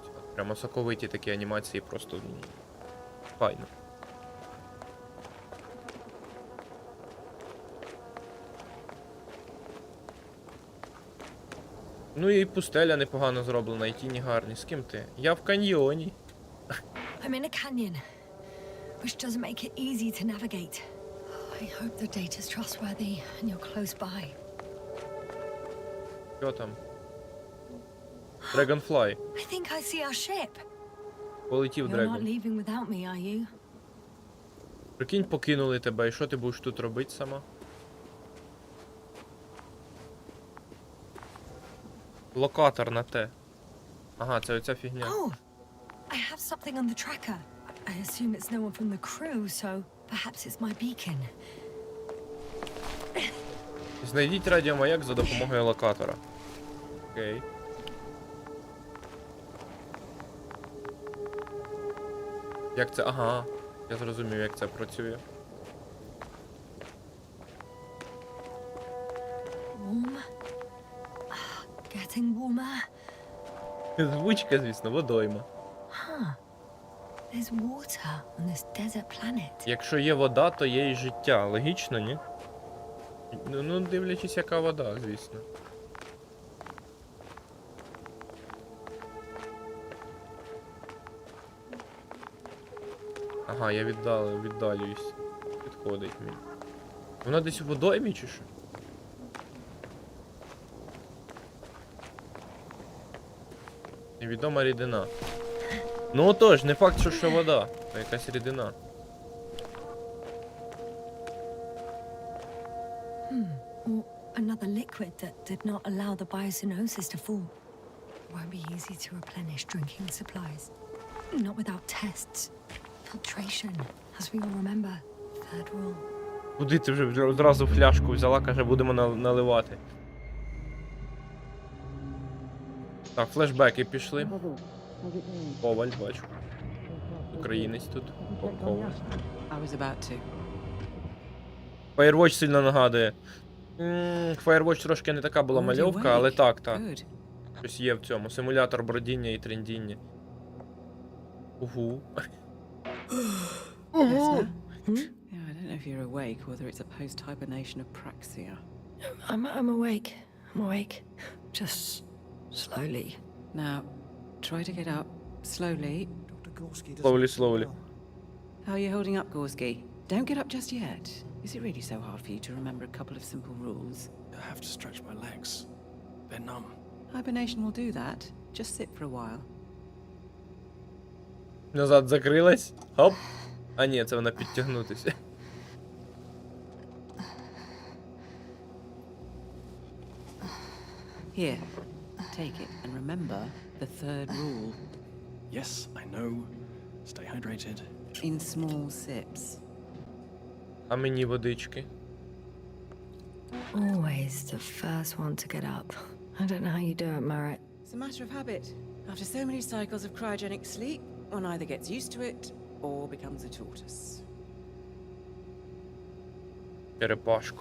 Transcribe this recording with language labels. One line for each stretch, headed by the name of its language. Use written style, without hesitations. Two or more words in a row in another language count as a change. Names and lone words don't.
Ukrainian: От прямо соковиті такі анімації, просто файно. Ну і пустеля непогано зроблена, і тіні гарні. З ким ти? Я в каньйоні.
English: I'm in a canyon, which doesn't make it easy to navigate. I hope the data's trustworthy and you're close by.
Ukrainian: Що там?
English: Dragonfly. I think I see our ship.
Ukrainian: Полетів
English: You're not
Ukrainian: Дрегон.
English: leaving without me, are you?
Ukrainian: Прикинь, покинули тебе, і що ти будеш тут робити сама? Локатор на те. Ага, це оця фігня.
English: Oh, I have something on the tracker. I assume it's no one from the crew, so perhaps it's my beacon.
Ukrainian: Знайдіть радіомаяк за допомогою локатора. Окей. Як це? Ага. Я зрозумів, як це працює.
English: Warm. Getting warmer.
Ukrainian: Звучка, звісно, водойма. Huh.
English: There's water on this desert planet.
Ukrainian: Якщо є вода, то є і життя. Логічно, ні? Ну, дивлячись, яка вода, звісно. Ага, я віддалююсь. Підходить мені. Вона десь у водоймі чи що? Невідома рідина. Ну отож, не факт, що вода, а якась рідина.
English: Or another liquid that did not allow the biocenosis to fall. Won't be easy to replenish drinking supplies. Not without tests. Filtration, as we all remember. Third rule.
Ukrainian: Куди ти вже одразу фляжку взяла, каже, будемо наливати. Так, флешбеки пішли. Коваль, бачу. Українець тут. Коваль.
English: I was about to.
Ukrainian: Firewatch сильно нагадує. Firewatch трошки не така була
English: Already
Ukrainian: мальовка, але
English: awake?
Ukrainian: так.
English: Good.
Ukrainian: Щось є в цьому. Симулятор бродіння і трендіння. Угу.
English: Listener? Yeah, I don't know if you're awake, whether it's a post-hibernation apraxia. I'm awake. I'm awake. Just slowly. Now, try to get up slowly. Slowly. How are you holding up, Gorski? Don't get up just yet. Is it really so hard for you to remember a couple of simple rules? I have to stretch my legs. They're numb. Hibernation will do that. Just sit for a while.
Ukrainian: Назад закрилась. Хоп. А ні, це вона підтягнутися.
English: Here, take it and remember the third rule. Yes, I know. Stay hydrated. In small sips.
Ukrainian: А мені водички.
English: Always the first one to get up. I don't know how you do it, Merritt. It's a matter of habit. After so many cycles of cryogenic sleep, one either gets used to it or becomes a tortoise.
Ukrainian: Черепашку.